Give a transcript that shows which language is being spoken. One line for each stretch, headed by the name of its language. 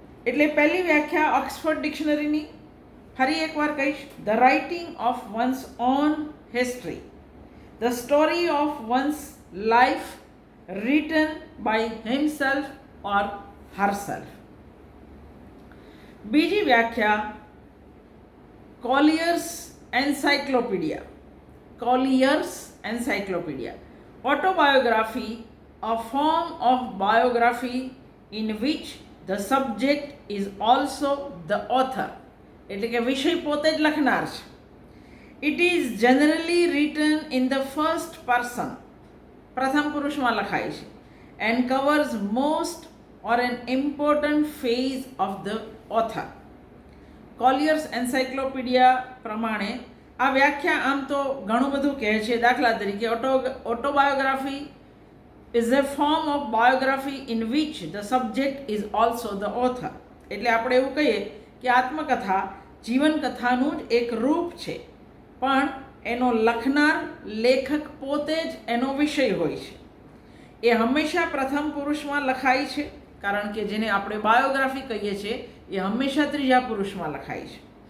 Gujarati: એટલે પહેલી વ્યાખ્યા ઓક્સફર્ડ ડિક્શનરીની ફરી એકવાર કહીશ:
English: The writing of one's own history, the story of one's life written by himself or herself.
Gujarati: બીજી વ્યાખ્યા કોલિયર્સ encyclopaedia.
English: Collier's encyclopedia, autobiography, a form of biography in which the subject is also the author.
Gujarati: એટલે કે વિષય પોતે જ લખનાર છે.
English: It is generally written in the first person,
Gujarati: પ્રથમ પુરુષમાં લખાય છે,
English: and covers most or an important phase of the author.
Gujarati: કોલિયર્સ encyclopaedia પ્રમાણે આ વ્યાખ્યા આમ તો ઘણું બધું કહે છે. દાખલા તરીકે
English: Autobiography is a form of biography in which the subject is also the author.
Gujarati: એટલે આપણે એવું કહીએ કે આત્મકથા જીવનકથાનું જ એક રૂપ છે, પણ એનો લખનાર લેખક પોતે જ એનો વિષય હોય છે. એ હંમેશા પ્રથમ પુરુષમાં લખાય છે, કારણ કે જેને આપણે બાયોગ્રાફી કહીએ છીએ એ હંમેશા ત્રીજા પુરુષમાં લખાય છે.